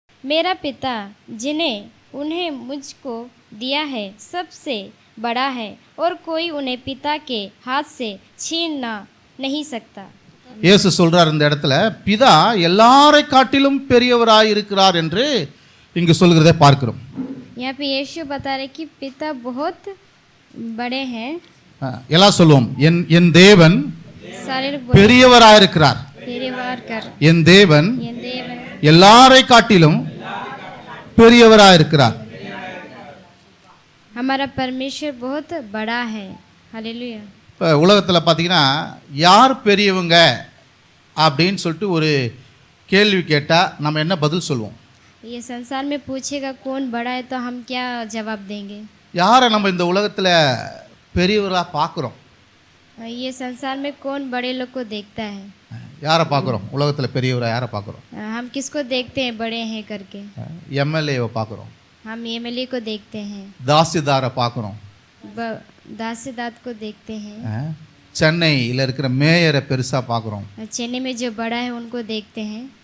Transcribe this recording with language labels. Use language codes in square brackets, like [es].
[hi] मेरा पिता जिन्हें उन्हें मुझको दिया है सबसे बड़ा है और कोई उन्हें पिता के हाथ से छीनना नहीं सकता. [ta] இயேசு சொல்றார் இந்த இடத்துல, பிதா எல்லாரை காட்டிலும் பெரியவராய் இருக்கிறார் என்று இங்கு சொல்கிறதை பார்க்கிறோம். [hi] यहाँ पे यीशु बता रहे कि पिता बहुत बड़े हैं. [ta] எல்லாம் சொல்லுவோம், என் தேவன் பெரியவராய் இருக்கிறார். என் தேவன் எல்லாரை காட்டிலும் பெரியவராய் இருக்கிறார். [hi] हमारा परमेश्वर बहुत बड़ा है. हालेलुया. [ta] இப்போ உலகத்தில் பார்த்தீங்கன்னா யார் பெரியவங்க அப்படின்னு சொல்லிட்டு ஒரு கேள்வி கேட்டால் நம்ம என்ன பதில் சொல்லுவோம்? [hi] ये संसार में पूछेगा कौन बड़ा है तो हम क्या जवाब देंगे? [ta] யாரை நம்ம இந்த உலகத்தில் பெரியவராக பார்க்குறோம்? [hi] ये संसार में कौन बड़े लोग को देखता है? [ta] யாரை பார்க்குறோம்? உலகத்தில் பெரியவராக யாரை பார்க்குறோம்? [hi] हम किसको देखते हैं बड़े हैं करके? [ta] எம்எல்ஏவை பார்க்குறோம், [hi] हम एमएलए को देखते हैं, [ta] தாசில்தாரை பார்க்குறோம், [hi] दासीदाद को देखते हैं, [ta] சென்னையில் இருக்கிற மேயரை பெருசாக பார்க்குறோம், [hi] चेन्नई में जो बड़ा है उनको देखते हैं,